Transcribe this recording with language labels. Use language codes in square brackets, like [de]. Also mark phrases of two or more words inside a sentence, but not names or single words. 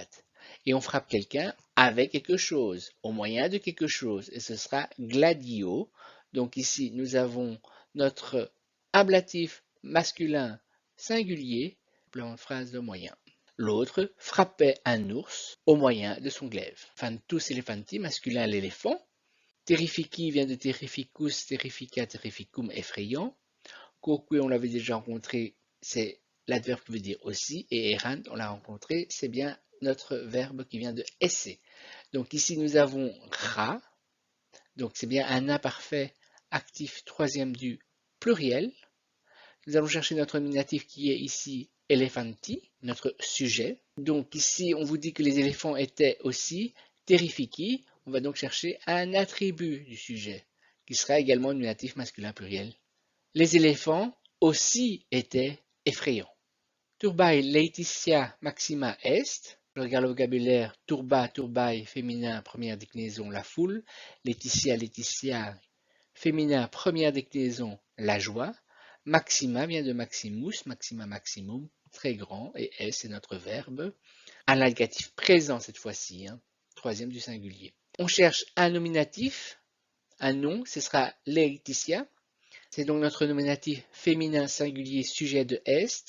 [fr] Et on frappe quelqu'un avec quelque chose, au moyen de quelque chose, et ce sera gladio. Donc ici, nous avons notre ablatif masculin singulier, plan de phrase de moyen. L'autre frappait un ours au moyen de son glaive. [la] Fantus elephanti, [fr] masculin l'éléphant. Terrifici vient de [la] terrificus, terrifica, terrificum, [fr] effrayant. Quoque, on l'avait déjà rencontré, c'est l'adverbe qui veut dire aussi, et errant, on l'a rencontré, c'est bien notre verbe qui vient de esse. Donc ici, nous avons ra, donc c'est bien un imparfait actif troisième du pluriel. Nous allons chercher notre nominatif qui est ici elephanti, notre sujet. Donc ici, on vous dit que les éléphants étaient aussi terrifici. On va donc chercher un attribut du sujet, qui sera également nominatif masculin pluriel. Les éléphants aussi étaient effrayants. [la] Turbae laetitia maxima est. [fr] Je regarde le vocabulaire. [la] Turba, turbae, [fr] féminin, première déclinaison, la foule. [la] Laetitia, laetitia, [fr] féminin, première déclinaison, la joie. Maxima vient de [la] maximus, maxima, [fr] maximum, très grand, et est, c'est notre verbe. Un négatif présent cette fois-ci, troisième du singulier. On cherche un nominatif, un nom, ce sera laetitia. C'est donc notre nominatif féminin singulier sujet de est.